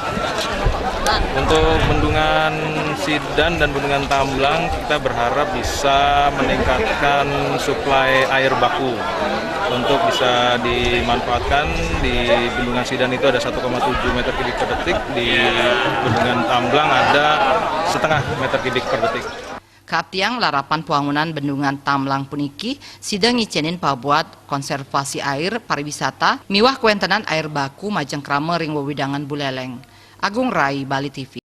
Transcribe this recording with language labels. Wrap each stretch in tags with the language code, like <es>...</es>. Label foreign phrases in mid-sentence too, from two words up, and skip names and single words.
<id>Untuk Bendungan Sidan dan Bendungan Tamblang kita berharap bisa meningkatkan suplai air baku untuk bisa dimanfaatkan. Di Bendungan Sidan itu ada 1,7 meter kubik per detik, di Bendungan Tamblang ada setengah meter kubik per detik.</id> <ban>Kaaptiang larapan pembangunan bendungan Tamblang puniki sidang ngicenin pabuat konservasi air pariwisata miwah kuentenan air baku majeng krame ring wewidangan Buleleng. Agung Rai, Bali TV.</ban>